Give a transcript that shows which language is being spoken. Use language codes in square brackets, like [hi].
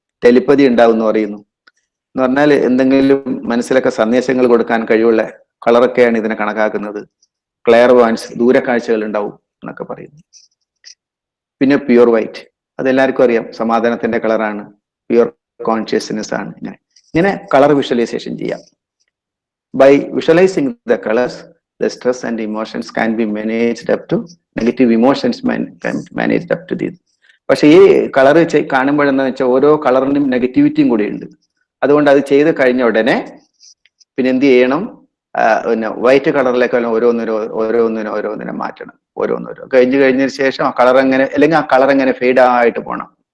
[ml] Telepathy ഉണ്ടാവും എന്ന് പറയുന്നു. എന്ന് പറഞ്ഞാൽ എന്തെങ്കിലും മനസ്സിലൊക്കെ സന്ദേശങ്ങൾ കൊടുക്കാൻ കഴിവുള്ള കളറൊക്കെയാണ് ഇതിനെ കണക്കാക്കുന്നത്. ക്ലെയർ വാൻസ്, ദൂരക്കാഴ്ചകൾ ഉണ്ടാവും എന്നൊക്കെ പറയുന്നു. പിന്നെ പ്യൂർ വൈറ്റ്, അതെല്ലാവർക്കും അറിയാം, സമാധാനത്തിന്റെ കളറാണ്. പ്യൂർ കോൺഷ്യസ്നെസ് ആണ്. ഇങ്ങനെ കളർ വിഷ്വലൈസേഷൻ ചെയ്യാം. [en] By visualising the colours, the stress and emotions can be managed up to negative emotions managed up to this. [ml] പക്ഷെ ഈ കളർ കാണുമ്പോഴെന്ന് വെച്ചാൽ ഓരോ കളറിനും നെഗറ്റിവിറ്റിയും കൂടി ഉണ്ട്. അതുകൊണ്ട് അത് ചെയ്ത് കഴിഞ്ഞ ഉടനെ പിന്നെ എന്ത് ചെയ്യണം? പിന്നെ വൈറ്റ് കളറിലേക്ക് ഓരോന്നിനും മാറ്റണം. ഓരോന്നോരോ കഴിഞ്ഞതിന് ശേഷം ആ കളർ എങ്ങനെ, അല്ലെങ്കിൽ ആ കളർ എങ്ങനെ ഫെയ്ഡ് ആയിട്ട് പോകണം.